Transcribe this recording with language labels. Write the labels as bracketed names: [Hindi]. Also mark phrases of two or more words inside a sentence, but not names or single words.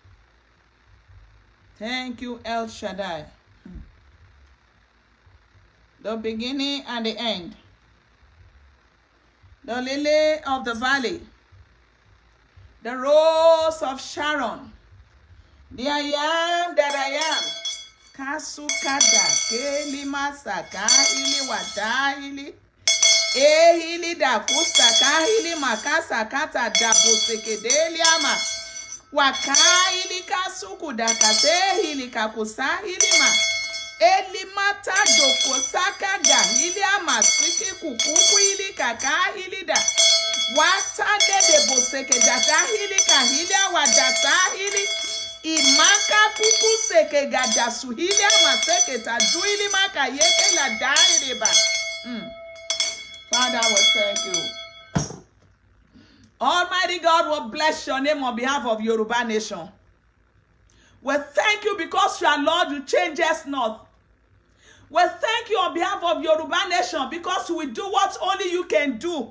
[English] Thank you, El Shaddai. The beginning and the end. The lily of the valley. The rose of Sharon. The I am that I am. Kasukada keli masaka ili wada ili ehili da kusaka ili makasa kata dabo sekedeli ama waka ili kasuku da kase ili kakusa ili ma eli mata doko saka ga ili ama siki kukuku ili kaka ili da wata de bosekedata ili kahili wadata ili imaka kuku seke gada suhili amaseke taduili maka yeke la dairiba. Father, we thank you. Almighty God will bless your name on behalf of Yoruba nation. We thank you because you are Lord, you change us not. We thank you on behalf of Yoruba nation because you will do what only you can do.